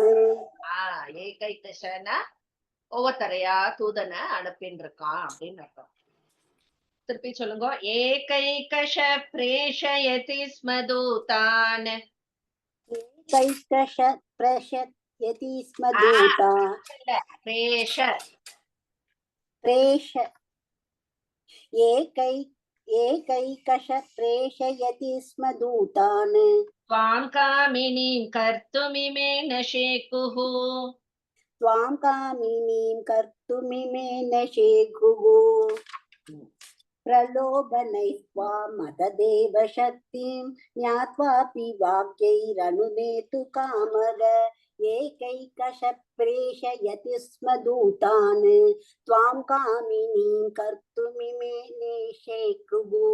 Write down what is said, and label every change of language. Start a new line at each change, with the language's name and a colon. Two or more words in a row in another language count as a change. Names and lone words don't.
Tamil: ஏகைகஷனா ஒவ்வொருத்தரையா தூதனை அனுப்பின்னு இருக்கான் அப்படின்னு அர்த்தம். திருப்பி சொல்லுங்க.
Sanskrit: एकैकश प्रेषयति स्म दूतान्. यति स्म दूता
Tamil: இல்ல, பிரேஷ
Sanskrit: प्रेष एकैकश प्रेषयति स्म दूतान् त्वां कामिनीं कर्तुमिमे न शेकुः त्वां कामिनीं कर्तुमिमे न शेकुः प्रलोभनैस्त्वा मतदेव शक्तिं ज्ञात्वापि वाक्यैरनुनेतु कामः एकैकश प्रेषयति स्म दूतान् त्वां कामिनीं कर्तुमिमे नेशेकुः